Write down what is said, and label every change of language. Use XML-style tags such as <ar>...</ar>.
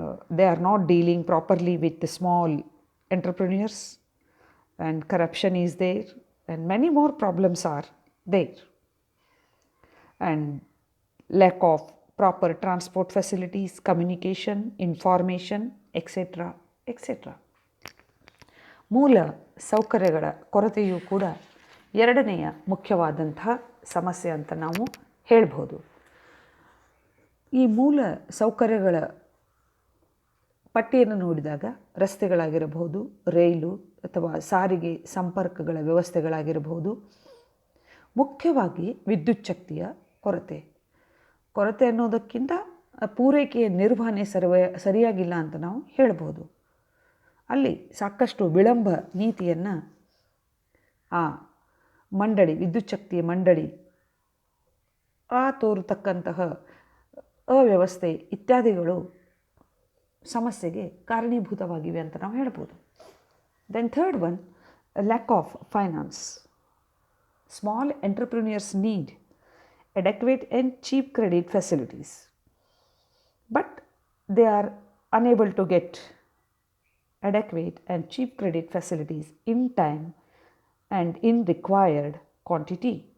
<en>They are not dealing properly with the small entrepreneurs and corruption is there and many more problems are there. And lack of proper transport facilities, communication, information, etc. Etcetera.</en> <kn>ಮೂಲ ಸೌಕರ್ಯಗಳ ಕೊರತೆಯೂ ಕೂಡ ಎರಡನೆಯ ಮುಖ್ಯವಾದಂತಹ ಸಮಸ್ಯೆ ಅಂತ ನಾವು ಹೇಳ್ಬೋದು. ಈ ಮೂಲ ಸೌಕರ್ಯಗಳ ಪಟ್ಟಿಯನ್ನು ನೋಡಿದಾಗ ರಸ್ತೆಗಳಾಗಿರಬಹುದು, ರೈಲು ಅಥವಾ ಸಾರಿಗೆ ಸಂಪರ್ಕಗಳ ವ್ಯವಸ್ಥೆಗಳಾಗಿರಬಹುದು, ಮುಖ್ಯವಾಗಿ ವಿದ್ಯುತ್ ಶಕ್ತಿಯ ಕೊರತೆ ಅನ್ನೋದಕ್ಕಿಂತ ಪೂರೈಕೆಯ ನಿರ್ವಹಣೆ ಸರಿಯಾಗಿಲ್ಲ ಅಂತ ನಾವು ಹೇಳ್ಬೋದು. ಅಲ್ಲಿ ಸಾಕಷ್ಟು ವಿಳಂಬ ನೀತಿಯನ್ನು ಆ ಮಂಡಳಿ, ವಿದ್ಯುತ್ ಶಕ್ತಿಯ ಮಂಡಳಿ ತೋರತಕ್ಕಂತಹ ಅವ್ಯವಸ್ಥೆ ಇತ್ಯಾದಿಗಳು ಸಮಸ್ಯೆಗೆ ಕಾರಣೀಭೂತವಾಗಿವೆ ಅಂತ ನಾವು ಹೇಳ್ಬೋದು.</kn> <en>Then third one, lack of finance. Small entrepreneurs need adequate and cheap credit facilities, but they are unable to get adequate and cheap credit facilities in time and in required quantity.</en>